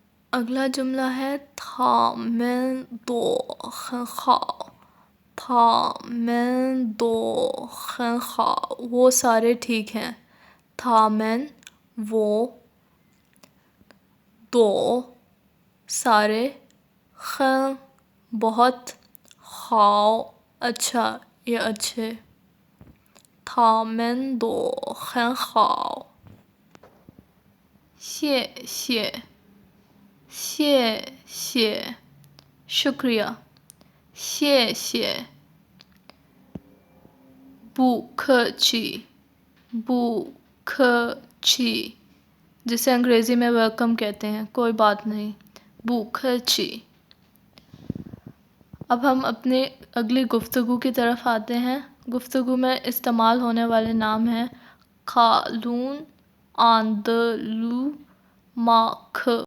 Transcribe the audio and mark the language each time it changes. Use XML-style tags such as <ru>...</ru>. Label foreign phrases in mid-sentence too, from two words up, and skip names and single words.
<ur>اگلا جملہ ہے</ur> <zh>他们都很好 他们都很好</zh> <ur>وہ سارے ٹھیک ہیں 他们 وہ دو سارے 很بہت 好اچھا یا اچھے</ur> <zh>他们都很好谢谢谢谢</zh> <ur>شکریہ</ur> <zh>谢谢不客气不客气</zh> <ur>جسے انگریزی میں ویلکم کہتے ہیں کوئی بات نہیں 不客气 اب ہم اپنی اگلی گفتگو کی طرف آتے ہیں گفتگو میں استعمال ہونے والے نام ہیں کھالون آندلو ماکھ</ur>